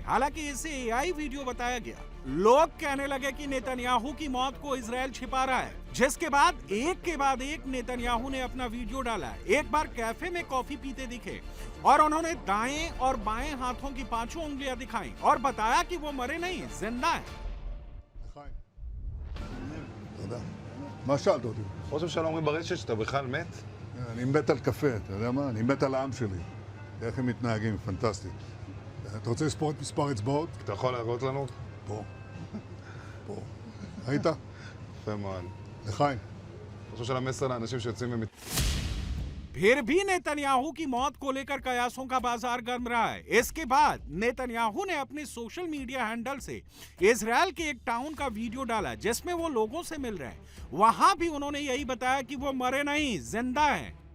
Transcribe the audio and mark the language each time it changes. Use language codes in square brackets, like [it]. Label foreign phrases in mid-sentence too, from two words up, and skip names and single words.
[hi] हालांकि इसे एआई वीडियो बताया गया। लोग कहने लगे कि नेतन्याहू की मौत को इजरायल छिपा रहा है, जिसके बाद एक नेतन्याहू ने अपना वीडियो डाला। एक बार कैफे में कॉफी पीते दिखे और उन्होंने दाएं और बाएं हाथों की 5 उंगलियां दिखाई और बताया कि वो मरे नहीं, जिंदा है। [he] מה שאלת אותי? ראש הממשלה אומרים ברשת שאתה בכלל מת? אני מת על קפה, אתה יודע מה? אני מת על העם שלי. איך הם מתנהגים, פנטסטי. אתה רוצה לספור את מספר אצבעות? אתה יכול להראות לנו? פה. פה. ראית? יפה מאוד. לחיים. ראש הממשלה מסר לאנשים שיוצאים ומת... [hi] फिर भी नेतन्याहू की मौत को लेकर कयासों का बाजार गर्म रहा है। इसके बाद नेतन्याहू ने अपने सोशल मीडिया हैंडल से इजरायल के एक टाउन का वीडियो डाला जिसमें वो लोगों से मिल रहे हैं। वहां भी उन्होंने यही बताया कि वो मरे नहीं, जिंदा हैं।